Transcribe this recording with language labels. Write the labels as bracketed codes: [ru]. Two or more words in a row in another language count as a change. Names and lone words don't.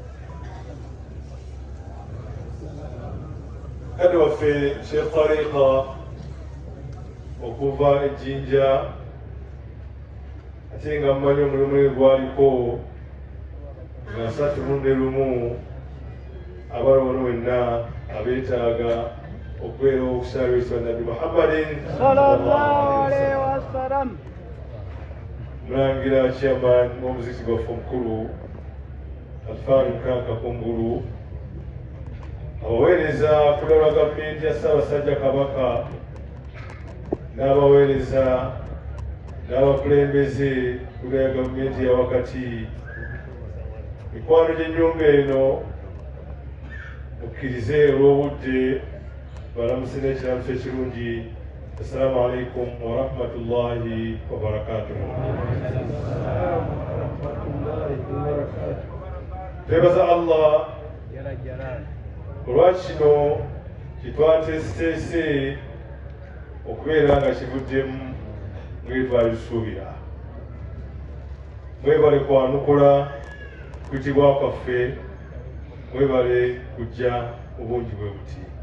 [lg] kadi waffe Sheikh Tariqa okuva ejjinja, ate nga mumanyi omulimu we gwaliko nga 31 abalongo wenna abeetaaga okubeera okusaalisa Nabi Muhammadin [ar] صلى الله عليه وسلم. [lg] Mulangira chairman w'omuzikiti gwaffe omukulu Alfani Mkanka Kungulu, abaweereza ku lwa gavumenti ya Ssaabasajja Kabaka n'abaweereza n'abakulembeze ku lwa gavumenti ya wakati, mikwano gy'ennyumba eno mukkirize olw'obudde balamuse n'ekiramuso ekirungi. [ar] السلام عليكم ورحمة الله وبركاته. [lg] Twebaza Allah olwa kino kitwateeseteese okubeera nga kivuddemu ngeri twabisuubira. Mwebale kwanukula kuyitibwa kwaffe, mwebale kujja obungi bwe buti.